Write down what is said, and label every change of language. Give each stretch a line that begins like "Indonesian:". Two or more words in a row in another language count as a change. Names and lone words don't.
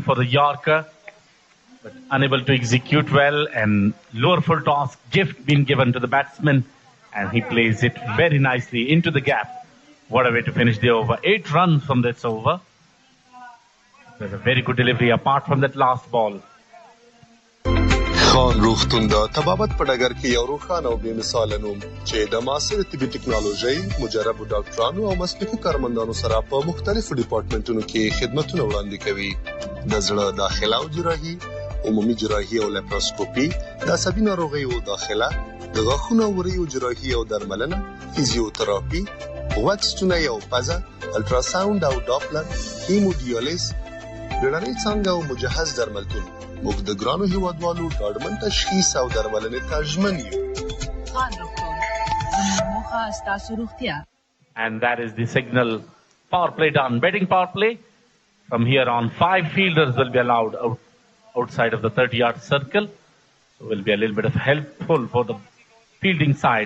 English: for the Yorker, but unable to execute well, and lower full toss gift being given to the batsman, and he plays it very nicely into the gap. What a way to finish the over. 8 runs from this over. There's a very good delivery apart from that last ball.
Pashto: خان روغتون دا طبابت په ډګر کې یو روښانه او بې مثاله نوم چې د معاصر طبي ټکنالوژي مجربو ډاکټرانو او مسلکي کارمندانو سره په مختلفو ډیپارټمنټونو کې خدمتونه وړاندې کوي. د زړه داخله او جراحي، عمومي جراحي او لیپروسکوپي، د عصبي ناروغیو داخله، د غاښونو او وریو جراحي او درملنه، فزیوتراپي، غوږ ستونی او پزه، الټراساوند او ډاپلر، هیمودیالیز، بیړنۍ څانګه او مجهز درملتون. موږ د ګرانو هیوادوالو ډاډمن تشخیص او درملنې ته ژمن یو. خان روغتون، زموږ موخه ستاسو روغتیا.
English: And that is the signal. Power play done. Betting power play. From here on, 5 fielders will be allowed outside of the 30-yard circle. So will be a little bit of helpful for the fielding side.